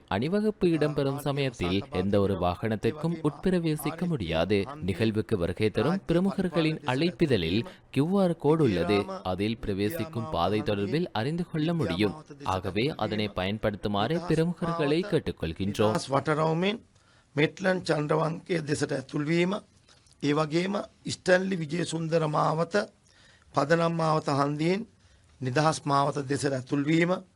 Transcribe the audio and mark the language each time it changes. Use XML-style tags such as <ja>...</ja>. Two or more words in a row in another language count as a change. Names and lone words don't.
<ta>அணிவகுப்பு இடம்பெறும் சமயத்தில் எந்த ஒரு வாகனத்திற்கும் உட்பிரவேசிக்க முடியாது. நிகழ்வுக்கு வருகை தரும் பிரமுகர்களின் அழைப்பிதழில்</ta> <en>QR code</en> <ta>உள்ளது. அதில் பிரவேசிக்கும் பாதை தொடர்பில் அறிந்து கொள்ள முடியும். ஆகவே அதனை பயன்படுத்துமாறு பிரமுகர்களை கேட்டுக்கொள்கின்றோம்.</ta> <si>මෙට්ලන් චන්ද්‍රවන්තයේ දෙසට ඇතුල්වීම, ඒ වගේම ස්ටැන්ලි විජේසුන්දර මාවත පදනම් මාවත හන්දියෙන් නිදහස් මාවත දෙසට ඇතුල්වීම,</si>